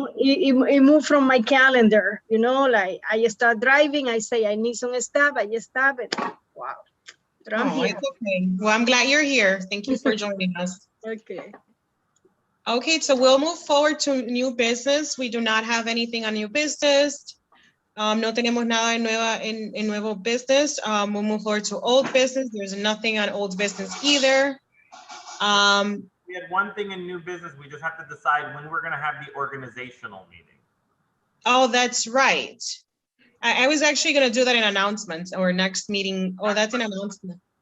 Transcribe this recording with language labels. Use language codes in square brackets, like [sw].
[en] it moved from my calendar, like I start driving, I say I need some stuff, I just stop it. Wow. But I'm Oh, here. it's okay. Well, I'm glad you're here. Thank you for joining us. Okay. Okay, so we'll move forward to new business. We do not have anything on new business. [es] No tenemos nada en nuevo business. [en] We'll move forward to old business. There's nothing on old business either. We had one thing in new business. We just have to decide when we're going to have the organizational meeting. Oh, that's right. I was actually going to do that in announcements or next meeting. Oh, that's an announcement.